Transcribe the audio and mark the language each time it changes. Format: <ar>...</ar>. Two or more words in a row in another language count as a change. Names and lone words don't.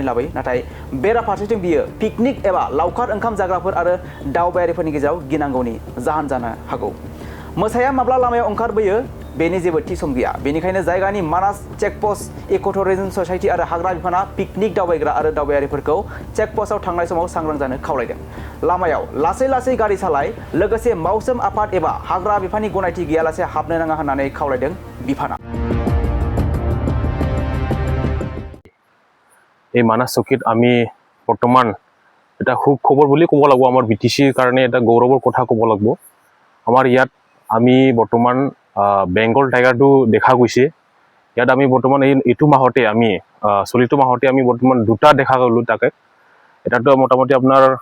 <brx>लाबोयो नाथाय बेराफारसेथिं बियो पिकनिक एबा लावखार ओंखाम जाग्राफोर आरो दावबायारिफोरनि गेजेराव गिनांगौनि जाहोन जानो हागौ मोसाया माब्ला लामायाव ओंखारबोयो बेनि जेबो थि सम गैया बेनिखायनो जायगानि मानास चेकपस्ट इक'टुरिजम ससाइटि आरो हाग्रा बिफाना पिकनिक दावबायग्रा आरो दावबायारिफोरखौ चेकपस्टआव थांनाय समाव सांग्रां जानो खावलायदों लामायाव लासै लासै गारि सालाय लोगोसे मौसम आफाद एबा हाग्रा बिफाननि गनायथि गैयालासे हाबनो नाङा होननानै खावलायदों बिफाना</brx> <as>এই মানাস চকীত আমি বৰ্তমান এটা সুখবৰ বুলি ক'ব লাগিব আমাৰ বিটিচিৰ কাৰণে এটা গৌৰৱৰ কথা ক'ব লাগিব আমাৰ ইয়াত আমি বৰ্তমান বেংগল টাইগাৰটো দেখা গৈছে ইয়াত আমি বৰ্তমান এইটো মাহতে আমি চলিত মাহতে আমি বৰ্তমান দুটা দেখা গ'লো তাকে এটাতো মোটামুটি আপোনাৰ</as>